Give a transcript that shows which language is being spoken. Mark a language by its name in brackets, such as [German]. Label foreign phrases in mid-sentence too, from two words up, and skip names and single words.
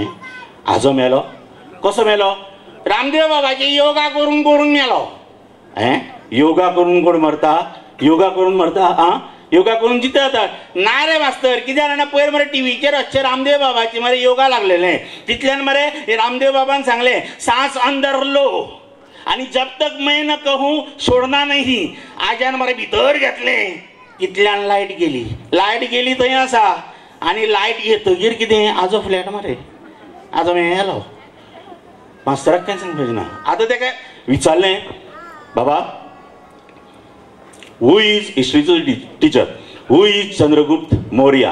[Konkani] आजो मेलो? कसो मेलो? रामदेव बाबाची योगा करून मेलो. योगा करून कोण मरता? योगा करून जिते जातात ना रे मास्तर. कित्याक जाणा, पयर मरे टीव्हीचेर अशें रामदेव बाबाचे मरे योगा लागलेले. तितल्यान मरे रामदेव बाबान सांगलें, [Hindi] सांस अंदर लो आनी जब तक मैं न कहूं सोडना नहीं. [Konkani] आज्यान मरे भितर घेतलें. तितल्यान लायट गेली थंय आसा. आनी लायट येतकीर कितें, आजो फ्लॅट मरे, आजो मेळ्ळो. मास्तराक कांय सांगपाचें ना. आतां तेका विचारलें, बाबा, [English] who is [Konkani] हिस्ट्रीचो टिचर, [English] who is [Konkani] चंद्रगुप्त मौर्य?